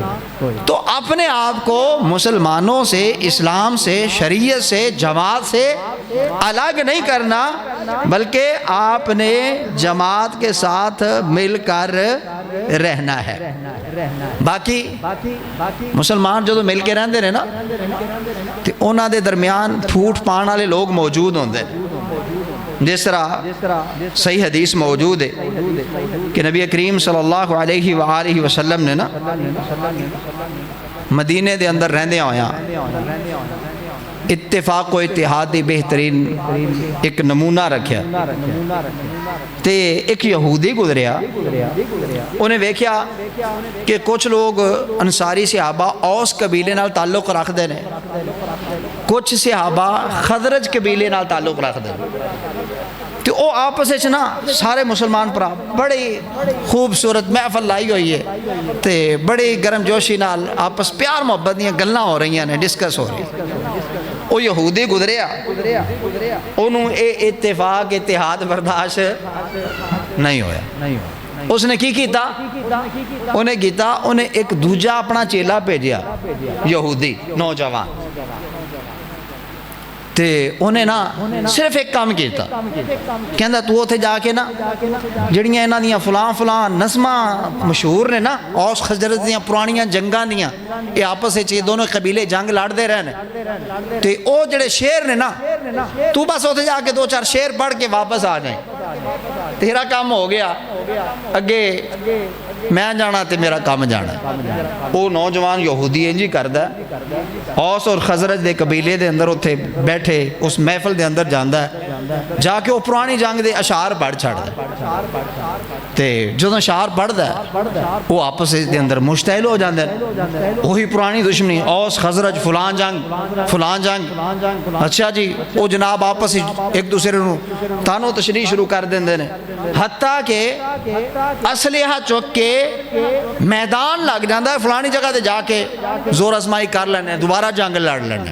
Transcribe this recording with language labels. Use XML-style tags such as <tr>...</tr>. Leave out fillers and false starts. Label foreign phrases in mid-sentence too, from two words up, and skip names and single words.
<ur>تو اپنے آپ کو مسلمانوں سے، اسلام سے، شریعت سے، جماعت سے الگ نہیں کرنا، بلکہ آپ نے جماعت کے ساتھ مل کر رہنا ہے۔</ur> <pa>باقی مسلمان جو مل کے رہندے نے نا تے انہاں دے درمیان پھوٹ پان والے لوگ موجود ہوندے، جس طرح صحیح حدیث موجود ہے کہ نبی کریم</pa> <ar>صلی اللہ علیہ وآلہ وسلم</ar> <pa>نے نا مدینے دے اندر رہندے ہویا اتفاق و اتحاد دی بہترین ایک نمونہ رکھیا تے ایک یہودی گزریا، انہیں ویکھیا کہ کچھ لوگ انصاری صحابہ اوس قبیلے نال تعلق رکھ دے نے، کچھ صحابہ خزرج قبیلے نال تعلق رکھ دے، تو وہ آپس نا سارے مسلمان پرا بڑی خوبصورت محفل لائی ہوئی ہے تے بڑی گرم جوشی نال آپس پیار محبت دیاں گلاں ہو رہی ہیں، ڈسکس ہو رہی ہیں۔ وہ یہودی گزریا، انہوں اے اتفاق اتحاد برداشت نہیں ہویا، اس نے کی کیتا؟ انہیں ایک دوجہ اپنا چیلا بھیجیا یہودی نوجوان، تے انہیں نا صرف ایک کام کیتا، کہندا تو اوتھے جا کے نا جڑیاں انہاں دیاں فلاں نظماں مشہور نے نا اوس خزرج دیاں پرانیاں جنگاں دیاں، یہ آپس وچ دونوں قبیلے جنگ لڑدے رہنے، تے او جڑے شیر نے نا تو بس اوتھے جا کے 2-4 شیر پڑھ کے واپس آ جائیں، تیرا کام ہو گیا، اگے میں جانا تے میرا کام جانا۔ وہ نوجوان یہودی انجی کردہ اوس اور خزرج دے قبیلے دے اندر اتھے بیٹھے اس محفل دے اندر جاندہ ہے، جا کے وہ پرانی جنگ دے اشعار پڑھ چھڑ دے، تے جدوں اشعار پڑھ دے وہ آپس دے اندر مشتعل ہو جاندے، وہی پرانی دشمنی اوس خزرج فلان جنگ، اچھا جی وہ جناب آپس ایک دوسرے نو تانو تشریح شروع کر دیندے نے، حتیٰ کہ اسلحہ چک کے میدان لگ جاندہ ہے، فلانی جگہ دے جا کے زور ازمائی کر لینے، دوبارہ جنگ لڑ لینے۔</pa>